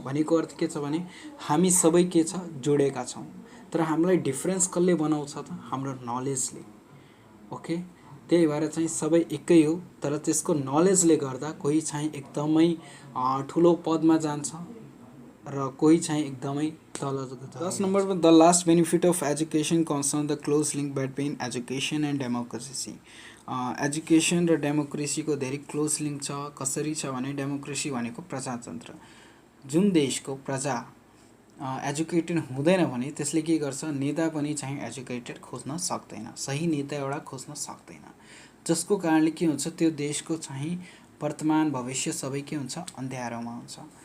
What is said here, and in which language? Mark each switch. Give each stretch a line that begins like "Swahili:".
Nepali: भनेको अर्थ के छ भने, हामी सबै के छ, जोडेका छौँ। तर हामीलाई डिफ्रेन्स कसले बनाउँछ त, हाम्रो नलेजले। ओके, त्यही भएर चाहिँ सबै एकै हो, तर त्यसको नलेजले गर्दा कोही चाहिँ एकदमै ठुलो पदमा जान्छ र कोही चाहिँ एकदमै तल जान्छ। 10 नम्बरमा
English: The last benefit of education concern the close link between education and democracy.
Nepali: Education र डेमोक्रेसीको धेरै क्लोज लिङ्क छ। कसरी छ भने, डेमोक्रेसी भनेको प्रजातन्त्र। जुन देशको प्रजा एजुकेटेड हुँदैन भने त्यसले के गर्छ, नेता पनि चाहिँ एजुकेटेड खोज्न सक्दैन, सही नेता एउटा खोज्न सक्दैन, जसको कारणले के हुन्छ, त्यो देशको चाहिँ वर्तमान भविष्य सबै के हुन्छ, अँध्यारोमा हुन्छ।